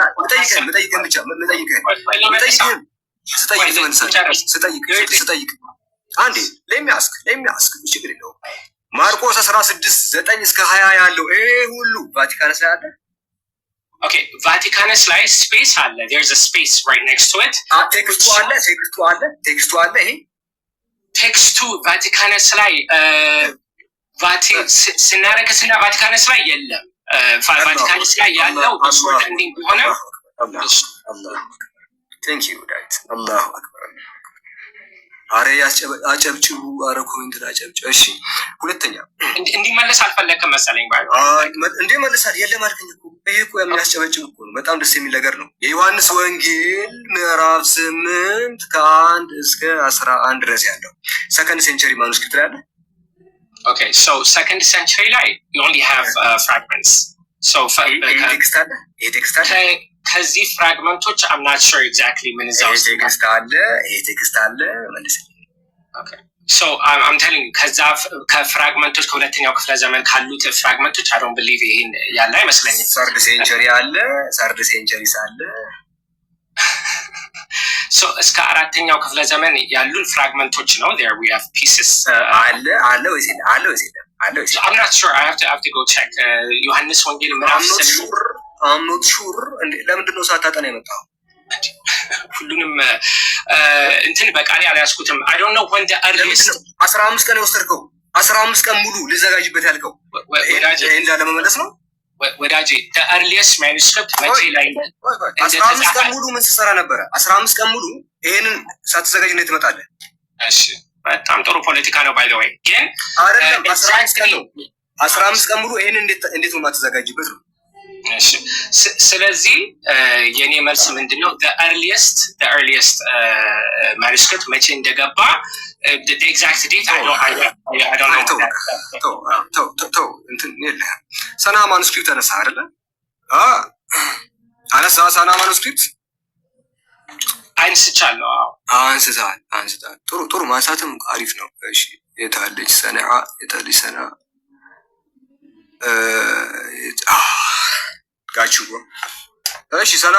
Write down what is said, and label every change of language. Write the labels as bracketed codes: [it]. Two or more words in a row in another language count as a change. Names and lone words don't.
[am] ስጠይቅ አንዴ ለሚያስክ ችግር የለውም። ማርቆስ 16 9 እስከ 20 ያለው ይሄ ሁሉ ቫቲካንስ ላይ አለ። ኦኬ ቫቲካንስ ላይ ስፔስ አለ። [en] there is a space right next to it. [am] ቴክስቱ አለ። ይሄ ቴክስቱ ቫቲካንስ ላይ ስናረክስና ቫቲካንስ ላይ የለም። ቫቲካንስ ላይ ያለው ሶርት እንዲህ ቢሆነ [en] thank you [am] ዳዊት [ar] الله أكبر። [am] አረ አጨብጭቡ፣ አረ ኮሜንት አጨብጭቡ። እሺ ሁለተኛ እንዲመለስ አልፈለከም መሰለኝ ባይ እንዴ መልሳል የለም አልከኝ እኮ። ይሄ እኮ የሚያስጨበጭብ እኮ ነው። በጣም ደስ የሚል ነገር ነው። የዮሐንስ ወንጌል ምዕራፍ 8 ከ1 እስከ 11 ድረስ ያለው [en] second century manuscript [am] ላይ አለ። [en] Okay, so second century [am] ላይ [en] you only have fragments. So [am] ቴክስት አለ ከዚህ ፍራግመንቶች [en] I'm not sure exactly [am] ምን እዛ ውስጥ ቴክስት አለ መልስልኝ። [en] Okay, so I'm telling you [am] ከዛ ከፍራግመንቶች ከሁለተኛው ክፍለ ዘመን ካሉት ፍራግመንቶች [en] I don't believe [am] ይሄን ያለ አይመስለኝም። [en] third century [am] ሳለ so እስከ አራተኛው ክፍለ ዘመን ያሉን ፍራግመንቶች ነው። [en] there we have pieces [am] አለ ወይስ [en] I'm not sure. I have to go check. [am] ዮሐንስ ወንጌል ምዕራፍ [en] I'm not sure [am] ለምንድን ነው ሳታጠና የመጣው? ሁሉንም እንትን በቃሌ አልያዝኩትም። [en] I don't know when the earliest [am] 15 ቀን የወሰድከው 15 ቀን ሙሉ ልዘጋጅበት ያልከው ይሄ እንዳለመመለስ ነው ወዳጄ። [en] the earliest manuscript [am] መቼ ላይ 15 ቀን ሙሉ ምን ስትሰራ ነበረ? 15 ቀን ሙሉ ይሄንን ሳትዘጋጅ እንዴት ትመጣለህ? እሺ በጣም ጥሩ ፖለቲካ ነው [en] by the way። [am] ግን አይደለም 15 ቀን ሙሉ ይሄንን እንዴት ነው የማትዘጋጅበት ነው? እሺ ስለዚህ የኔ መልስ ምንድነው? [en] the earliest manuscript [am] መቼ እንደገባ [en] the exact date I don't know. [am] እንትን የለህም። ሰና ማኑስክሪፕት አነሳ አይደለ? ሰና ማኑስክሪፕት አንስቻለሁ። አንስታል። ጥሩ ማንሳትም አሪፍ ነው። እሺ የታለች ሰነዓ ጋቹ እሺ ሰና